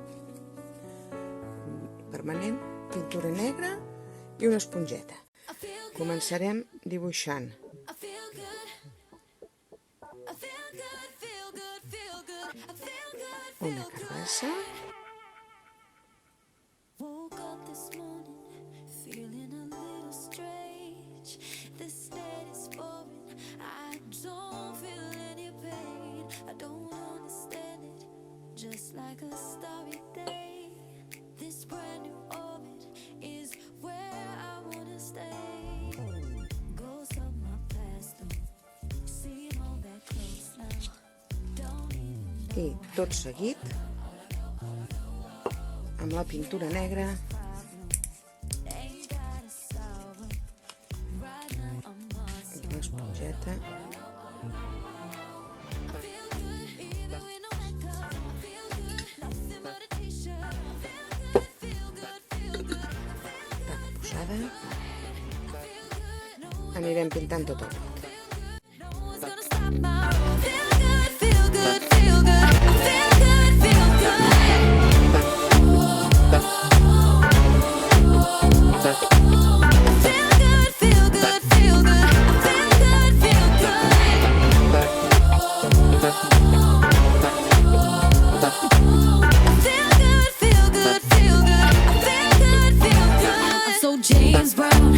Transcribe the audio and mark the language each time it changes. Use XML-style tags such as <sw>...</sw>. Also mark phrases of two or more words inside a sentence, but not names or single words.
<ca>permanent, pintura negra i una esponjeta. Començarem dibuixant una carbassa,</ca> <en>Woke up this morning feeling a little strange. This state is foreign. I don't feel any pain. I don't understand it. Just like a starry day. This brand new orbit is where I wanna stay. Ghosts of my past don't seem all that close now. Don't even</en> <ca>i tot seguit amb la pintura negra</ca> <en>ain't got a solve. Right now I'm lost.</en> <ca>amb l'esponjeta</ca> <en>I feel good even with no makeup. I feel good, nothing but a t-shirt. I feel good.</en> <ca>tan posada.</ca> <en>I feel good,</en> <ca>Anirem pintant tot el pot.</ca> <en>no one's gonna stop my road. Feel good. I feel good. Feel good. I'm so James Brown.</en>